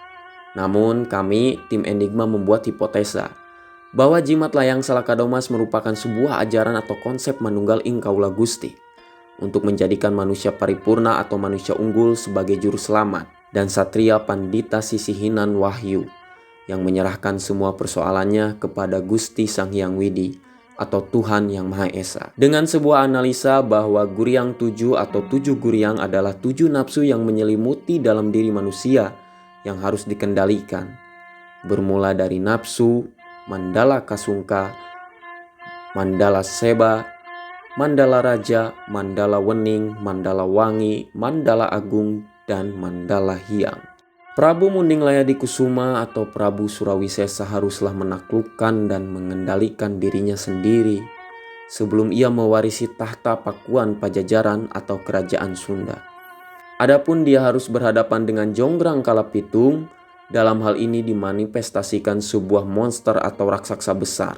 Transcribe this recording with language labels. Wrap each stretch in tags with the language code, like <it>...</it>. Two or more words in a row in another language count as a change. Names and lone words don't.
<id>Namun kami, tim Enigma, membuat hipotesa bahwa jimat layang Salakadomas merupakan sebuah ajaran atau konsep</id> <jv>manunggal ing kaula Gusti</jv> <id>untuk menjadikan manusia paripurna atau manusia unggul sebagai juru selamat dan satria pandita</id> <jv>sisihinan wahyu</jv> <id>yang menyerahkan semua persoalannya kepada Gusti Sang Hyang Widi atau Tuhan Yang Maha Esa. Dengan sebuah analisa bahwa Guryang 7 atau 7 Guryang adalah 7 nafsu yang menyelimuti dalam diri manusia yang harus dikendalikan. Bermula dari nafsu, Mandala Kasungka, Mandala Seba, Mandala Raja, Mandala Wening, Mandala Wangi, Mandala Agung, dan Mandala Hyang. Prabu Mundinglaya Dikusuma atau Prabu Surawisesa haruslah menaklukkan dan mengendalikan dirinya sendiri sebelum ia mewarisi tahta Pakuan Pajajaran atau Kerajaan Sunda. Adapun dia harus berhadapan dengan Jonggrang Kalapitung, dalam hal ini dimanifestasikan sebuah monster atau raksasa besar.</id>